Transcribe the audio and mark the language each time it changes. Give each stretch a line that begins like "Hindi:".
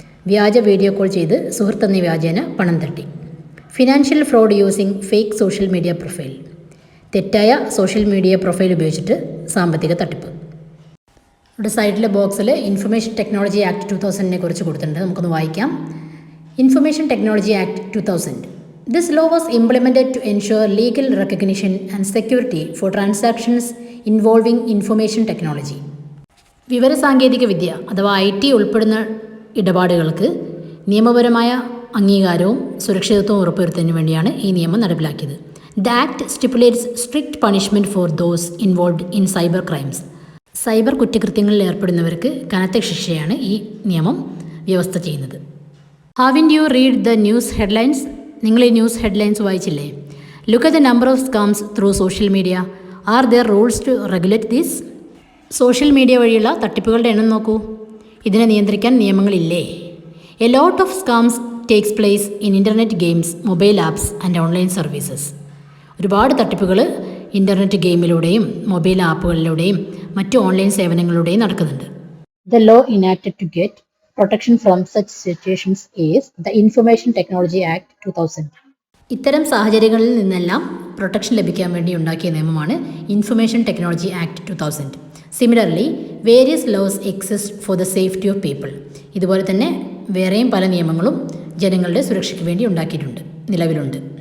Malayalam: വ്യാജ video call ചെയ്ത് സുഹൃത്തെന്ന വ്യാജേന പണം തട്ടി.
English: Financial fraud using fake social media profile.
Malayalam: തെറ്റായ സോഷ്യൽ മീഡിയ പ്രൊഫൈൽ ഉപയോഗിച്ചിട്ട് സാമ്പത്തിക തട്ടിപ്പ്. ഇവിടെ സൈഡിലെ ബോക്സിൽ ഇൻഫർമേഷൻ ടെക്നോളജി ആക്ട് 2000 കുറിച്ച് കൊടുത്തിട്ടുണ്ട്. നമുക്കൊന്ന് വായിക്കാം.
English: Information Technology Act 2000. This law was implemented to ensure legal recognition and security for transactions involving information technology.
Malayalam: വിവരസാങ്കേതിക വിദ്യ അഥവാ IT ഉൾപ്പെടുന്ന ഇടപാടുകൾക്ക് നിയമപരമായ അംഗീകാരവും സുരക്ഷിതത്വവും ഉറപ്പുവരുത്തുന്നതിന് വേണ്ടിയാണ് ഈ നിയമം നടപ്പിലാക്കിയത്.
English: The Act stipulates strict punishment for those involved in cyber crimes.
Malayalam: Cyber കുറ്റകൃത്യങ്ങളിൽ ഏർപ്പെടുന്നവർക്ക് കനത്ത ശിക്ഷയാണ് ഈ നിയമം വ്യവസ്ഥ ചെയ്യുന്നത്.
English: Haven't you read the news headlines?
Malayalam: നിങ്ങൾ ഈ news headlines വായിച്ചില്ലേ?
English: Look at the number of scams through social media. Are there rules to regulate this?
Malayalam: Social media വഴിയുള്ള തട്ടിപ്പുകളുടെ എണ്ണം നോക്കൂ. ഇതിനെ നിയന്ത്രിക്കാൻ നിയമങ്ങളില്ലേ?
English: A lot of scams takes place in internet games, mobile apps and online services.
Malayalam: ഒരുപാട് തട്ടിപ്പുകൾ internet ഗെയിമിലൂടെയും mobile ആപ്പുകളിലൂടെയും മറ്റു online സേവനങ്ങളിലൂടെയും നടക്കുന്നുണ്ട്.
English: The law enacted to get protection from such situations is the Information Technology Act 2000.
Malayalam: ഇത്തരം സാഹചര്യങ്ങളിൽ നിന്നെല്ലാം protection ലഭിക്കാൻ വേണ്ടി ഉണ്ടാക്കിയ നിയമമാണ് information technology act 2000.
English: Similarly various laws exist for the safety of people.
Malayalam: ഇതുപോലെ തന്നെ വേറെയും പല നിയമങ്ങളും ജനങ്ങളുടെ സുരക്ഷയ്ക്ക് വേണ്ടി ഉണ്ടാക്കിയിട്ടുണ്ട്, നിലവിലുണ്ട്.